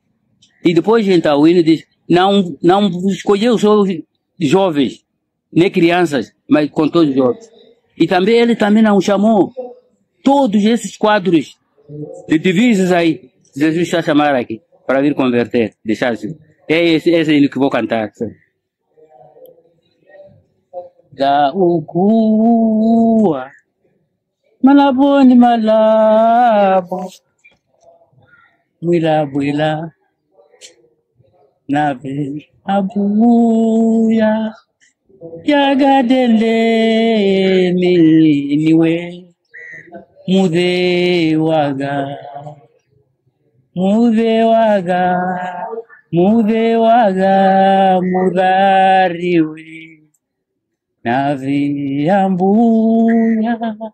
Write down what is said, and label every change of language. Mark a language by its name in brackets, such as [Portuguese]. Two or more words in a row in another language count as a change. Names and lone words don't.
[Portuguese] E depois então o hino diz, não escolheu só os jovens, nem crianças, mas com todos os jovens. E também ele também não chamou todos esses quadros de divisas aí. Jesus está chamando aqui para vir converter, deixar assim. É esse hino que vou cantar. [Sena] Da ukua malaboni malabo mwila nabe abuya yagadele niwe mude waga mudariwe navi ambuya